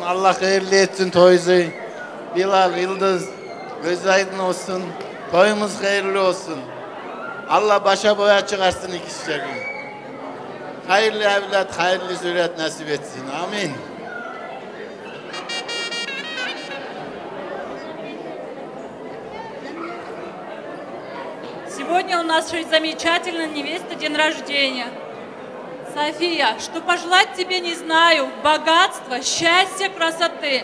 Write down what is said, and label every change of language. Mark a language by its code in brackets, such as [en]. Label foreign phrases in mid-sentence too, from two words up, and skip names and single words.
[tr] Allah hayırlı etsin toyunuzu. Bilal, Yıldız, göz aydın olsun. Toyumuz hayırlı olsun. Allah başa boya çıkarsın iki çiçeği. Hayırlı evlat, hayırlı zürriyet nasip etsin. Amin. [ru] Сегодня у нас замечательная невеста, день рождения. София, что пожелать тебе не знаю, богатства, счастья, красоты.